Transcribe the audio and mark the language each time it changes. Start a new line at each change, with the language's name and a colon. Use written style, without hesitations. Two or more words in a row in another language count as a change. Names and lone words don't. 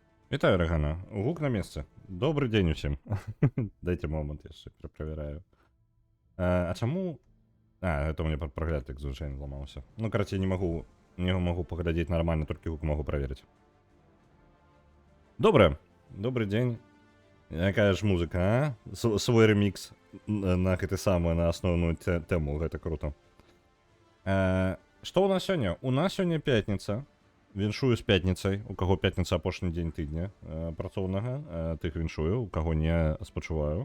Belarusian: Вітаю, Рагана. Гук на месте.
Russian: Добрый день
Belarusian: усім.
Ukrainian: Дайте момент, я ще перепровіряю. А чому...
Russian: это у меня прогляд,
Ukrainian: як звичайно, зламався. Ну,
Russian: короче, я не могу поглядеть нормально, только гук могу проверить. Добре. Добрый день.
Belarusian: Якая ж музыка, а? Свой ремикс на гэты самы,
Russian: на основную тему,
Belarusian: гэта круто. Што у нас сёння? У нас сёння пятніца. Віншую з пятніцай, у каго пятніца апошні дзень тыдня працоўнага, тых віншую, у каго не спачуваю.